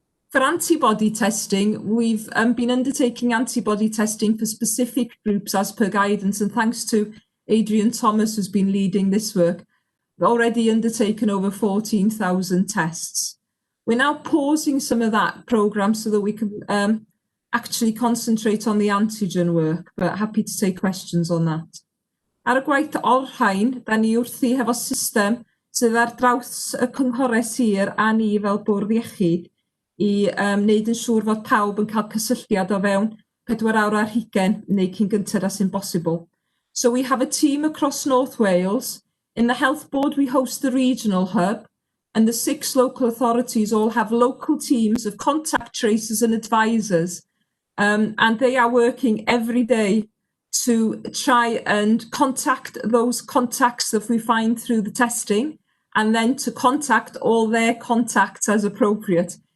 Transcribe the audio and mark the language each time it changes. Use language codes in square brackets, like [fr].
[en] For antibody testing, we've been undertaking antibody testing for specific groups as per guidance, and thanks to Adrian Thomas, who's been leading this work, we've already undertaken over 14,000 tests. We're now pausing some of that programme so that we can actually concentrate on the antigen work, but happy to take questions on that. [cy] Ar y gwaith o'r-rhain, da ni wrthi hefo system sydd ar draws y cynghorau sir a ni fel bwrdd iechyd i wneud yn siŵr fod pawb yn cael cysylltiad o fewn 4 awr ar hugain neu cyn gynted [en] as impossible. So we have a team across North Wales. In the Health Board, we host the regional hub, and the 6 local authorities all have local teams of contact tracers and advisors, and they are working every day to try and contact those contacts that we find through the testing, and then to contact all their contacts as appropriate.